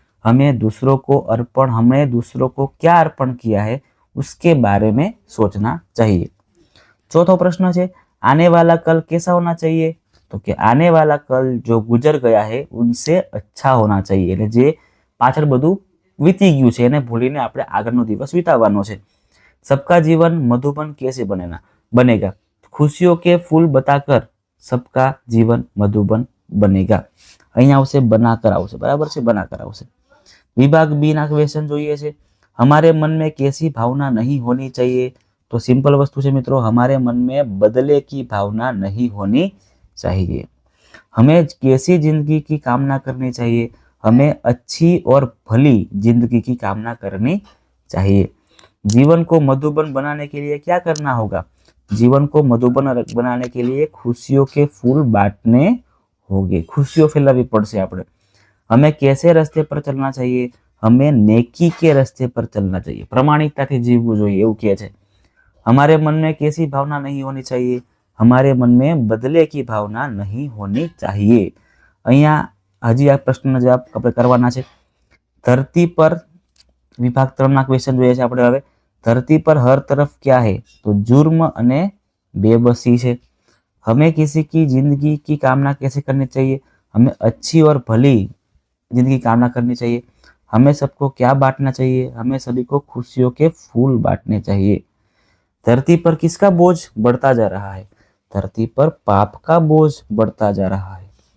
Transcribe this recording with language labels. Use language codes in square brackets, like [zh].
[hi] हमने दूसरों को क्या अर्पण किया है उसके बारे में सोचना चाहिए। चौथो प्रश्न है, आने वाला कल कैसा होना चाहिए? तो कि आने वाला कल जो गुजर गया है उनसे अच्छा होना चाहिए। [gu] એટલે જે પાછળ બધું વીતી ગયું છે એને ભૂલીને આપણે આગળનો દિવસ વિતાવવાનો છે। [hi] सबका जीवन मधुबन कैसे बनेगा? खुशियों के फूल बताकर सबका जीवन मधुबन बनेगा। [gu] અહીંયા આવશે बनाकर આવશે, बराबर છે, बनाकर આવશે। [hi] विभाग बी ना क्वेश्चन [gu] જોઈએ છે, [hi] हमारे मन में कैसी भावना नहीं होनी चाहिए? तो सिंपल वस्तु है मित्रों, हमारे मन में बदले की भावना नहीं होनी चाहिए। हमें कैसी जिंदगी की कामना करनी चाहिए? हमें अच्छी और भली जिंदगी की कामना करनी चाहिए। जीवन को मधुबन बनाने के लिए क्या करना होगा? जीवन को मधुबन बनाने के लिए खुशियों के फूल बांटने होंगे, खुशियों [gu] फैलावी पड़શે આપણે। [hi] हमें कैसे रास्ते पर चलना चाहिए? हमें नेकी के रास्ते पर चलना चाहिए, प्रामाणिकताથી [gu] જીવવું જોઈએ એવું કહે છે। [hi] हमारे मन में कैसी भावना नहीं होनी चाहिए? हमारे मन में बदले की भावना नहीं होनी चाहिए। [gu] અહીંયા હજી આ પ્રશ્નનો જવાબ આપણે કરવાના છે। ધરતી પર વિભાગ 3 ના ક્વેશ્ચન જોઈએ છે આપણે હવે। [hi] धरती पर हर तरफ क्या है? तो जुर्म अने बेबसी है। हमें किसी की जिंदगी की कामना कैसे करनी चाहिए? हमें अच्छी और भली जिंदगी की कामना करनी चाहिए। हमें सबको क्या बांटना चाहिए? हमें सभी को खुशियों के फूल बांटने चाहिए। धरती पर किसका बोझ बढ़ता जा रहा है? धरती पर पाप का बोझ बढ़ता जा रहा है।